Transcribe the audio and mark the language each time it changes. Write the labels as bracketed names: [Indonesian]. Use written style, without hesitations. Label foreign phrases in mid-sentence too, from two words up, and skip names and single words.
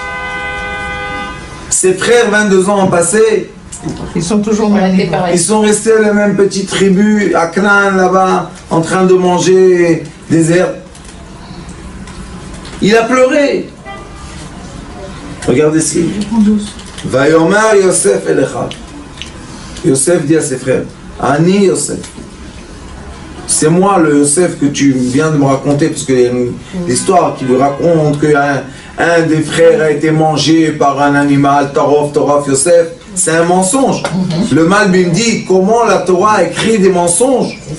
[French] Ses frères, 22 ans ont passé. Ils sont toujours même. Ils sont restés la même petite tribu à Canaan là-bas, en train de manger des herbes. Il a pleuré. Regardez ce qu'il dit. [Hebrew] ויאמר יוסף אליך. [French] Yosef dit à ses frères, [Hebrew] אני יוסף. [French] C'est moi le Yosef que tu viens de me raconter, parce qu'il y a une histoire qui lui raconte qu'un des frères a été mangé par un animal, [Hebrew] טרף יוסף. [French] C'est un mensonge. Le Malbim dit comment la Torah écrit des mensonges.